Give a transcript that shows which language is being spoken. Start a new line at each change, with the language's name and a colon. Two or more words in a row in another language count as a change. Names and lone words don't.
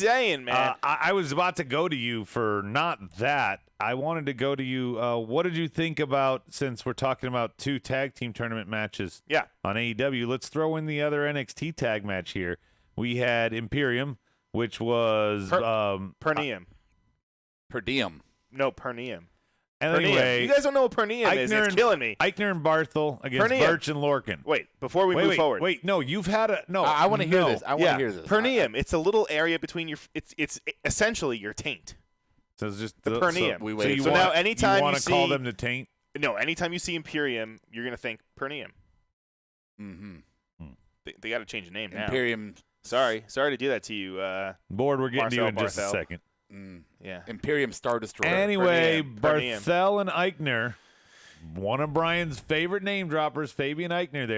English: saying, man. I was about to go to you for not that. I wanted to go to you. What did you think about, since we're talking about 2 tag team tournament matches on AEW, let's throw in the other NXT tag match here. We had Imperium, which was per diem. Per diem. No, per diem. Anyway, you guys don't know what per diem is. It's killing me. Eichner and Barthel against Birch and Lorcan. Wait, before we move forward. Wait, no, you've had a no. I want to hear this. I want to hear this. Per diem. It's a little area between your. It's essentially your taint. So it's just the per diem. So now anytime you want to see, call them the taint. No, anytime you see Imperium, you're gonna think per diem. Mm-hmm. They got to change the name now. Imperium. Sorry to do that to you. Board, we're getting to you in just a Barthel. second. Yeah. Imperium Star Destroyer. Anyway, Per diem. Barthel and Eichner, one of Brian's favorite name droppers, Fabian Eichner there.